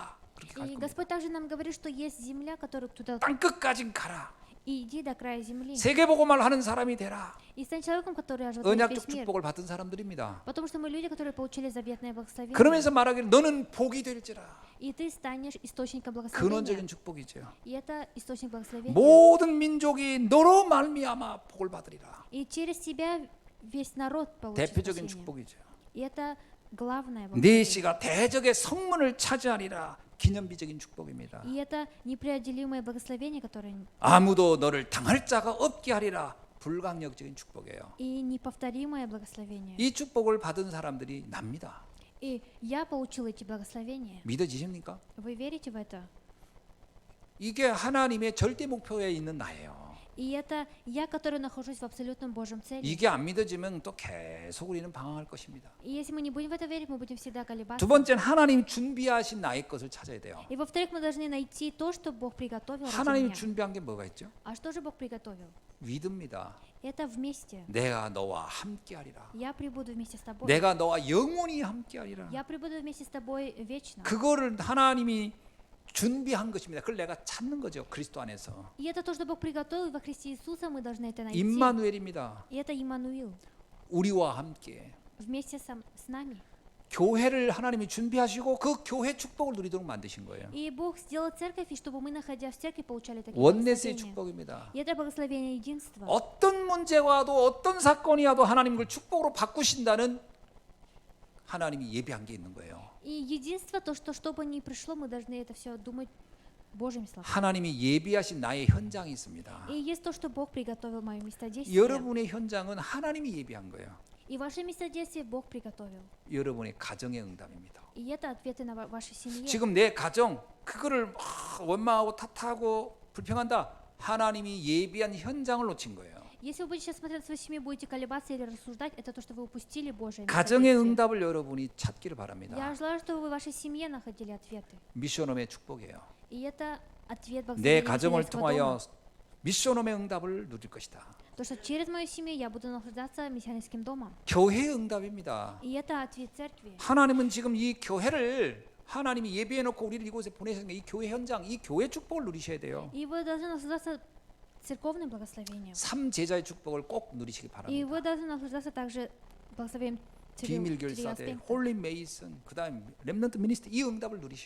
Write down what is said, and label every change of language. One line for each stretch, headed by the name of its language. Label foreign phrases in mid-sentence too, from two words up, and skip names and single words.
Korean: 그렇게 갈
Russian: И
Korean: 겁니다.
Russian: Господь также нам говорит, что есть земля, которую туда
Korean: 땅 끝까지 가라.
Russian: И иди до края земли.
Korean: 세계 복음을 하는 사람이 되라.
Russian: И стань человеком, который оживотворит
Korean: 언약적
Russian: весь мир.
Korean: 축복을 받은 사람들입니다.
Russian: Потому что мы люди, которые получили заветное благословение.
Korean: 그러면서 말하기를 너는 복이 될지라.
Russian: И ты станешь источником
Korean: 근원적인
Russian: благословения.
Korean: 축복이죠.
Russian: И это источник благословения.
Korean: 모든 민족이 너로 말미암아 복을 받으리라.
Russian: И через тебя весь народ получит
Korean: 대표적인
Russian: спасение.
Korean: 축복이죠.
Russian: И это главное
Korean: 네
Russian: благословение.
Korean: 씨가 대적의 성문을 차지하리라. 기념비적인 축복입니다.
Russian: И это непреодолимое благословение, которое
Korean: 아무도 너를 당할 자가 없게 하리라. 불강력적인 축복이에요.
Russian: и неповторимое благословение.
Korean: 이 축복을 받은 사람들이 납니다.
Russian: И я получил эти благословения.
Korean: 믿어지십니까?
Russian: Вы верите в это?
Korean: 이게 하나님의 절대 목표에 있는 나예요.
Russian: И это я, который нахожусь в абсолютном Божьем цели.
Korean: 이게 안 믿어지면 또 계속 우리는 방황할 것입니다.
Russian: И если мы не будем в это верить, мы будем всегда колебаться.
Korean: 두 번째는 하나님 준비하신 나의 것을 찾아야 돼요.
Russian: И во-вторых, мы должны найти то, что Бог приготовил ради
Korean: 하나님
Russian: меня.
Korean: 준비한 게 뭐가 있죠?
Russian: А что же Бог приготовил?
Korean: 믿음입니다.
Russian: Это вместе.
Korean: 내가 너와 함께하리라.
Russian: Я прибуду вместе с тобой.
Korean: 내가 너와 영원히 함께하리라.
Russian: Я прибуду вместе с тобой вечно.
Korean: 그거를 하나님이 준비한 것입니다. 그걸 내가 찾는 거죠. 그리스도 안에서.
Russian: И это то, что Бог приготовил во Христе Иисуса, мы должны это найти.
Korean: 임마누엘입니다.
Russian: И это Иммануил.
Korean: 우리와 함께
Russian: Вместе с нами.
Korean: 교회를 하나님이 준비하시고 그 교회 축복을 누리도록 만드신 거예요.
Russian: И Бог сделал церковь, и чтобы мы, находясь в церкви, получали такие
Korean: 원내스의
Russian: благословения.
Korean: 축복입니다.
Russian: И это благословение единства.
Korean: 어떤 문제가 와도 어떤 사건이 와도 하나님 그걸 축복으로 바꾸신다는 하나님이 예비한 게 있는 거예요.
Russian: И единство, то, что бы ни пришло, мы должны это все думать Божьими словами.
Korean: 하나님이 예비하신 나의 현장이 있습니다.
Russian: И есть то, что Бог приготовил мое местодействие.
Korean: 여러분의 현장은 하나님이 예비한 거예요.
Russian: И ваше местодействие Бог приготовил.
Korean: 여러분의 가정의 응답입니다.
Russian: И это ответы на вашей семье.
Korean: 지금 내 가정 그거를 막 원망하고 탓하고 불평한다. 하나님이 예비한 현장을 놓친 거예요.
Russian: Если вы будете сейчас смотреть на свою семью, будете колебаться или рассуждать, это то, что вы упустили Божие
Korean: 가정의
Russian: местодействие.
Korean: 응답을 여러분이 찾기를
Russian: Я
Korean: 바랍니다.
Russian: желаю, чтобы вы в вашей семье находили ответы.
Korean: 미션홈의 축복이에요.
Russian: И это ответ
Korean: 내
Russian: благословения
Korean: 가정을
Russian: хозяйского
Korean: 통하여
Russian: дома.
Korean: 미션홈의 응답을 누릴 것이다.
Russian: То, что через мою семью я буду наслаждаться мессианским домом.
Korean: 교회의 응답입니다.
Russian: И это ответ церкви.
Korean: 하나님은 지금 이 교회를 하나님이 예비해 놓고 우리를 이곳에 보내신 이 교회 현장, 이 교회 축복을 누리셔야 돼요.
Russian: И вы должны наслаждаться церковным благословением.
Korean: 삼 제자의 축복을 꼭 누리시기
Russian: И
Korean: 바랍니다.
Russian: вы должны наслаждаться также благословением
Korean: 비밀결사대, 홀리 메이슨, 그다음 렘넌트 미니스트 이 응답을 누리셔야